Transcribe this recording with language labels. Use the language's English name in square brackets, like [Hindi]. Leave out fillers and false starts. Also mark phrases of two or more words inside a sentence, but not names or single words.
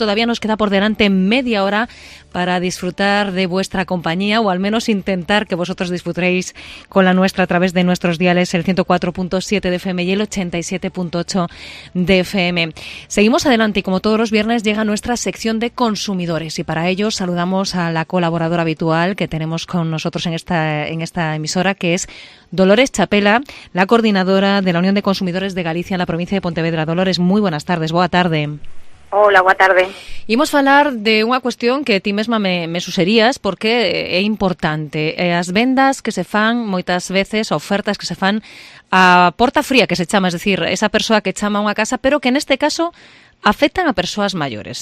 [Spanish] Todavía nos queda por delante media hora para disfrutar de vuestra compañía, o al menos intentar que vosotros disfrutéis con la nuestra a través de nuestros diales, el 104.7 de FM y el 87.8 de FM. Seguimos adelante y, como todos los viernes, llega nuestra sección de consumidores, y para ello saludamos a la colaboradora habitual que tenemos con nosotros en esta emisora, que es Dolores Chapela, la coordinadora de la Unión de Consumidores de Galicia en la provincia de Pontevedra. [Galician] Dolores, moi [Spanish] buenas tardes, [Galician] boa tarde. Hola, boa tarde. Imos falar de unha cuestión que ti mesma me suxerías, porque é importante. As vendas que se fan moitas veces, ofertas que se fan a porta fría, que se chama, [Spanish] es decir, [Galician] esa persoa que chama a unha casa, pero que neste caso afectan a persoas maiores.